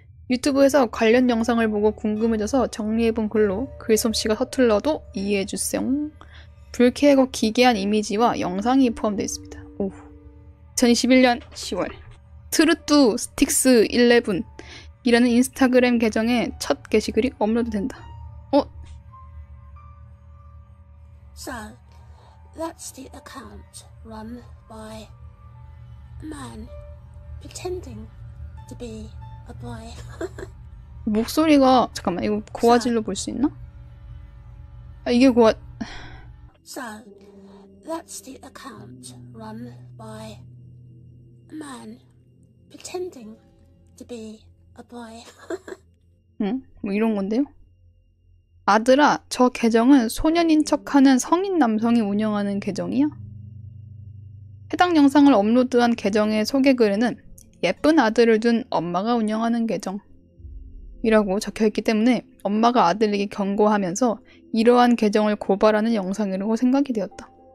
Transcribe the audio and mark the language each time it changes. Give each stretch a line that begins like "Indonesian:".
Korean: 유튜브에서 관련 영상을 보고 궁금해져서 정리해본 글로 글솜씨가 서툴러도 이해해주세요. 불쾌하고 기괴한 이미지와 영상이 포함되어 있습니다. 오. 2021년 10월 트루뚜 스틱스 11 이라는 인스타그램 계정에 첫 게시글이 업로드된다.
English: So, that's the account run by a man pretending to be a boy.
Korean: 목소리가 잠깐만 이거 고화질로 볼 수 있나? 아, 이게
English: So, that's the account run by a man pretending to be a boy.
Korean: 응? 뭐 이런 건데요? 아들아, 저 계정은 소년인 척하는 성인 남성이 운영하는 계정이야? 해당 영상을 업로드한 계정의 소개글에는 예쁜 아들을 둔 엄마가 운영하는 계정 이라고 적혀있기 때문에 엄마가 아들에게 경고하면서 이러한 계정을 고발하는 영상이라고 생각이 되었다.